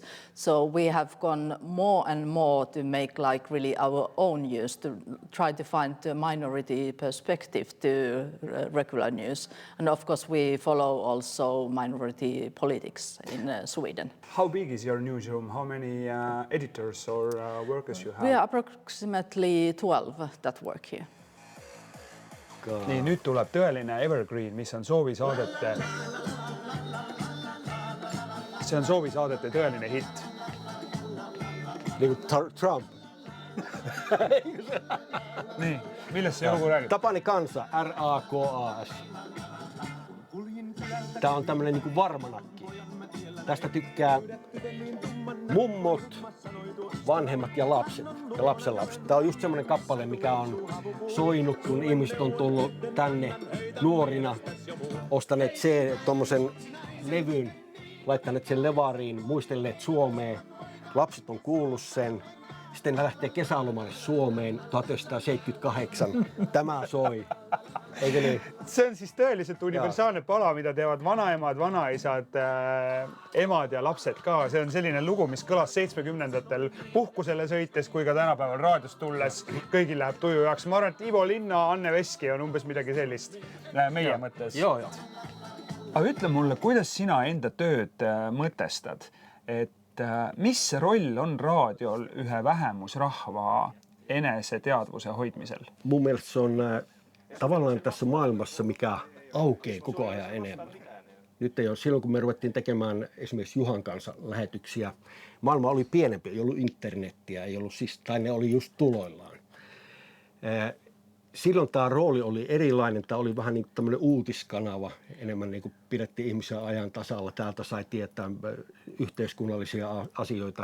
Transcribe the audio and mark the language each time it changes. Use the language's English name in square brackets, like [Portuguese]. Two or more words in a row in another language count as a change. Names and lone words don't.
[English] So we have gone more and more to make like really our own news, to try to find the minority perspective to regular news. And of course, we follow also minority politics in Sweden. How big is your newsroom? How many editors or workers you have? We are approximately 12 that work here. [Estonian] Nii, nüüd tuleb tõeline evergreen, mis on soovisaadete. See on soovisaadete tõeline hitt. [Finnish] Niin kuin Trump. [Estonian] Nii, millest see lugu räägib? [Finnish] Tapani kansa, R-A-K-A-S. Tää on tämmönen niinku varmanakki. Tästä tykkää mummot, vanhemmat ja lapset ja lapsenlapset. Tää on just semmoinen kappale, mikä on soinut, kun ihmiset on tullut tänne nuorina, ostaneet tommosen levyn, laittaneet sen levariin, muistelleet Suomeen. Lapset on kuullut sen. Sitten ne lähtee kesälomalle Suomeen 1978. Tämä soi. Eikö niin? [Estonian] See on siis tõeliselt universaalne pala, mida teevad vanaemad, vanaisad, emad ja lapsed ka. See on selline lugu, mis kõlas 70-ndatel puhkusele sõites, kui ka tänapäeval raadiost tulles. Kõigil läheb tuju jaoks. Ma arvan, et Ivo Linna, Anne Veski on umbes midagi sellist meie mõttes. [Finnish] Joo. [Estonian] Aga ütle mulle, kuidas sina enda tööd mõtestad? Et mis roll on raadiol ühe vähemusrahva eneseteadvuse hoidmisel? [Finnish] Mun mielestä se on tavallaan tässä maailmassa, mikä aukeaa koko ajan enemmän. Nyt ei ole, silloin kun me ruvettiin tekemään esimerkiksi Juhan kanssa lähetyksiä, maailma oli pienempi, ei ollut internettiä, ei ollut siis, tai ne oli just tuloillaan. Silloin tämä rooli oli erilainen, tämä oli vähän niin kuin tämmöinen uutiskanava, enemmän niin kuin pidettiin ihmisiä ajan tasalla, täältä sai tietää yhteiskunnallisia asioita.